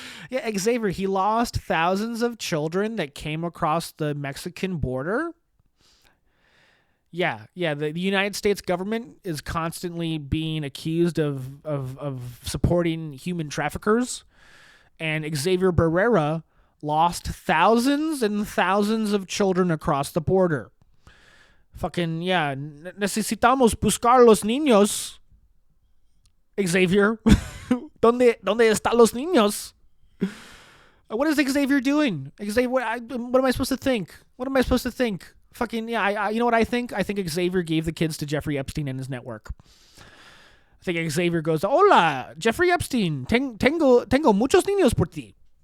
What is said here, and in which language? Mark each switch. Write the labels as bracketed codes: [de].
[en] Yeah, Xavier, he lost thousands of children that came across the Mexican border. Yeah. The United States government is constantly being accused of supporting human traffickers. And Xavier Barrera lost thousands and thousands of children across the border. Fucking, yeah. [es] Necesitamos buscar los niños. Xavier. ¿Dónde están los niños? [en] What is Xavier doing? Xavier, what am I supposed to think? Fucking, yeah, you know what I think? I think Xavier gave the kids to Jeffrey Epstein and his network. I think Xavier goes, [es] hola, [en] Jeffrey Epstein, [es] tengo muchos niños por ti.